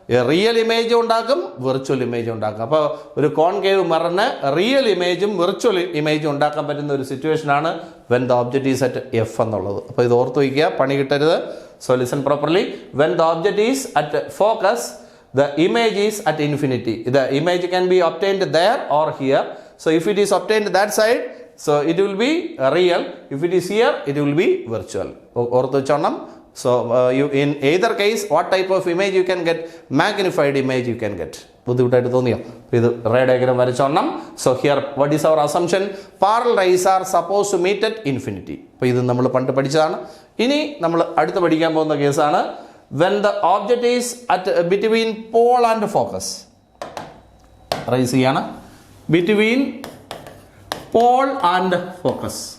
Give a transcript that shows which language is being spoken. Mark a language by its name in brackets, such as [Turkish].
[Malayalam] Real ഇമേജും ഉണ്ടാക്കും, virtual ഇമേജും ഉണ്ടാക്കും. അപ്പോൾ ഒരു കോൺകേവ് മിററിന് റിയൽ ഇമേജും വിർച്വൽ ഇമേജും ഉണ്ടാക്കാൻ പറ്റുന്ന ഒരു സിറ്റുവേഷനാണ് [English] when the object is at F [Malayalam] എന്നുള്ളത്. അപ്പോൾ ഇത് ഓർത്ത് വയ്ക്കുക, പണി കിട്ടരുത്. [English] So listen properly. When the object is at focus, the image is at infinity. The image can be obtained there or here. So if it is obtained that side, so it will be real. If it is here, it will be virtual. [Malayalam] Ortho channam. [English] So you in either case, what type of image you can get? Magnified image you can get. [Malayalam] ബുദ്ധിമുട്ടായിട്ട് തോന്നിയോ? ഇത് ray diagram വരച്ചോണം. [English] So here what is our assumption? Parallel rays are suppose to meet at infinity. [Malayalam] അപ്പോൾ ഇത് നമ്മൾ പണ്ട് പഠിച്ചതാണ്. ഇനി നമ്മൾ അടുത്ത് പഠിക്കാൻ പോകുന്ന കേസാണ് [English] when the object is at between pole and focus. [Malayalam] Rice ചെയ്യാണ് [English] between pole and focus.